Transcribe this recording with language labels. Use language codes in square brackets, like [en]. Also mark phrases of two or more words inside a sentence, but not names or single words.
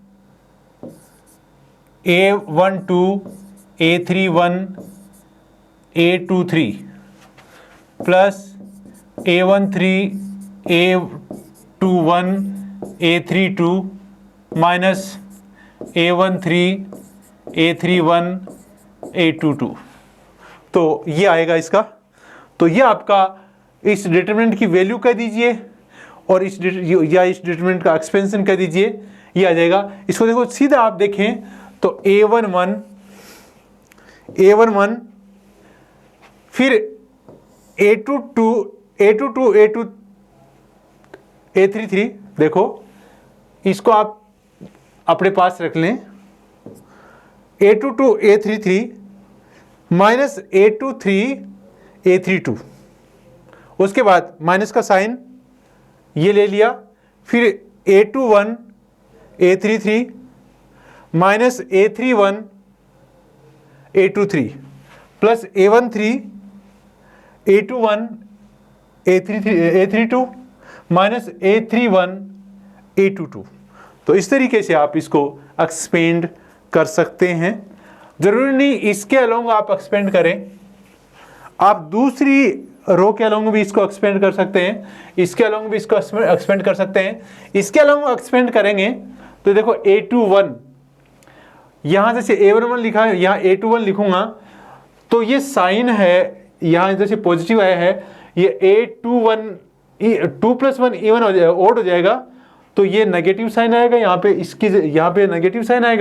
[en] A12 A31 A23 plus A13 A21 A32 minus A13 A31 A22. [hi] तो ये आएगा इसका। तो ये आपका इस डिटरमिनेंट की वैल्यू कह दीजिए और इस डिटरमिनेंट का एक्सपेंशन कह दीजिए, ये आ जाएगा। इसको देखो सीधा आप देखें तो A11 फिर A22 A33, देखो इसको आप अपने पास रख लें, [en] A22 A33 minus A23 A32, [hi] उसके बाद माइनस का साइन ये ले लिया, फिर [en] A21 A33 minus A31 A23 plus A13 A21 A32 minus A31 A22. [hi] तो इस तरीके से आप इसको एक्सपेंड कर सकते हैं। जरूरी नहीं इसके अलोंग आप एक्सपेंड करें, आप दूसरी रो के अलोंग भी इसको एक्सपेंड कर सकते हैं, इसके अलोंग भी इसको एक्सपेंड कर सकते हैं। इसके अलोंग एक्सपेंड करेंगे तो देखो A21, यहाँ जैसे A11 लिखा है, यहाँ A21 लिखूंगा तो ये साइन है, यहाँ जैसे पॉजिटिव आया है, ये A21 2+1 इवन हो जाएगा, ओड हो जाएगा, तो ये [en] negative sign [hi] आएगा यहाँ पे, इसकी यहाँ पे [en] negative sign [hi] आएगा।